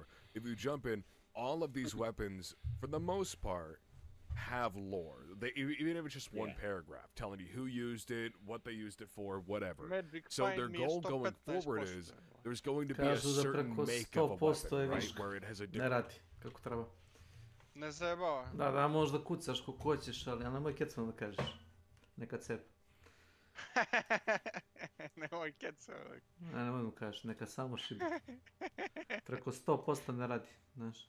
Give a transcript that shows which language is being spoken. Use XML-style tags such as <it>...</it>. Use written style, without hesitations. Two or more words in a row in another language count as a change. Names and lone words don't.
<en>If you jump in, all of these weapons, for the most part, have lore. Even if it's just one paragraph telling you who used it, what they used it for, whatever. So their goal going forward is there's going to be a certain make of a weapon, right, where it has a</en> <sr>Ne</sr> <en>different...</en> <sr>radi kako treba. Ne zajebava. Da, možda kucaš kako hoćeš, ali nemoj kecom da kažeš. Neka cepa. Nemoj kecom. Nemoj mu kažeš, neka samo šibi. Preko 100% ne radi, znaš.</sr>